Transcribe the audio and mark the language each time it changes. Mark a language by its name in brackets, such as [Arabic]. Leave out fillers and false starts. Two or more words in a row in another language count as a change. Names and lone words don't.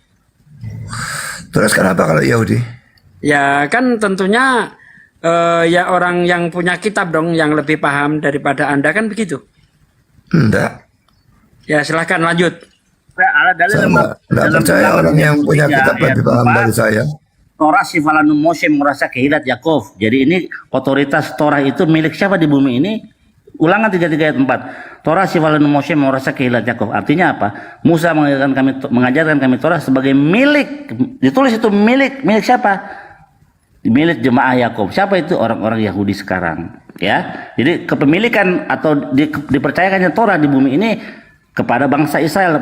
[Indonesian] Terus kenapa kalau Yahudi? Ya kan tentunya ya orang yang punya kitab dong yang lebih paham daripada Anda kan begitu. Enggak. Ya silahkan lanjut. Ada dalil Saya dalam enggak dalam percaya Bilangan orang yang punya 23 kitab ayat lebih paham 4, dari saya. [Hebrew] תורה צוה לנו משה מורשה קהלת יעקב. [Indonesian] Jadi ini otoritas Torah itu milik siapa di bumi ini? Ulangan 33 ayat 4. [Hebrew] תורה צוה לנו משה מורשה קהלת יעקב. [Indonesian] Artinya apa? Musa mengajarkan kami Torah sebagai milik. Ditulis itu milik siapa? Milik jemaah Yakub. Siapa itu? Orang-orang Yahudi sekarang, ya. Jadi kepemilikan atau dipercayakannya Torah di bumi ini kepada bangsa Israel.